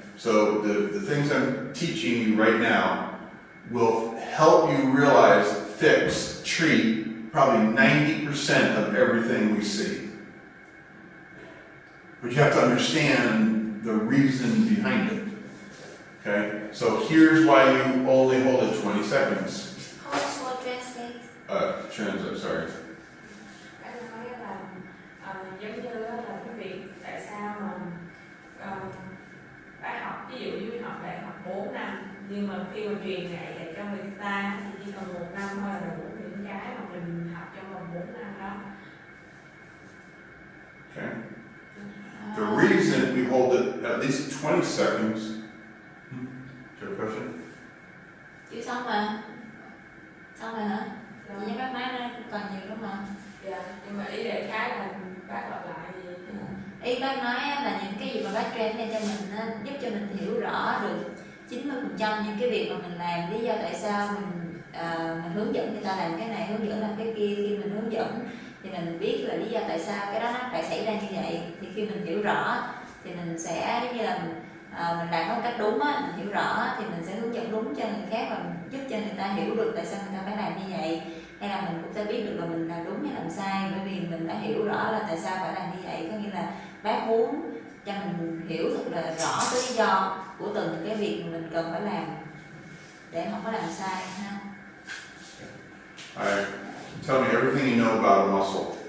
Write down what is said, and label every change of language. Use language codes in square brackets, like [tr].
[en] So the things I'm teaching you right now will help you realize, fix, treat probably 90% of everything we see. But you have to understand the reason behind it. Okay? So here's why you only hold it 20 seconds. Pause for translate. Translate, sorry. [vi] Bác nói là giống như là cái việc tại sao mà bác học, ví dụ như học đại học 4 năm, nhưng mà khi mà truyền dạy cho người ta thì chỉ cần 1 năm thôi là đủ những cái mà mình học trong vòng 4 năm đó. [en] Okay? The reason we hold it at least 20 seconds. Do you have a question? [vi] Chưa xong mà. Xong rồi hả? Chị với bác nói nó còn nhiều lắm mà. Dạ, nhưng mà ý đại khái là bác lặp lại gì? Ý bác nói là những cái gì mà bác train cho mình á, giúp cho mình hiểu rõ được 90% những cái việc mà mình làm, lý do tại sao mình hướng dẫn người ta làm cái này, hướng dẫn làm cái kia. Khi mình hướng dẫn thì mình biết là lý do tại sao cái đó nó phải xảy ra như vậy. Thì khi mình hiểu rõ thì mình sẽ giống như là mình làm nó một cách đúng á, mình hiểu rõ thì mình sẽ hướng dẫn đúng cho người khác và giúp cho người ta hiểu được tại sao người ta phải làm như vậy. Hay là mình cũng sẽ biết được là mình làm đúng hay làm sai, bởi vì mình đã hiểu rõ là tại sao phải làm như vậy. Có nghĩa là bác muốn cho mình hiểu thật là rõ cái lý do của từng cái việc mà mình cần phải làm để không có làm sai ha. [en] Alright. Tell me everything you know about a muscle.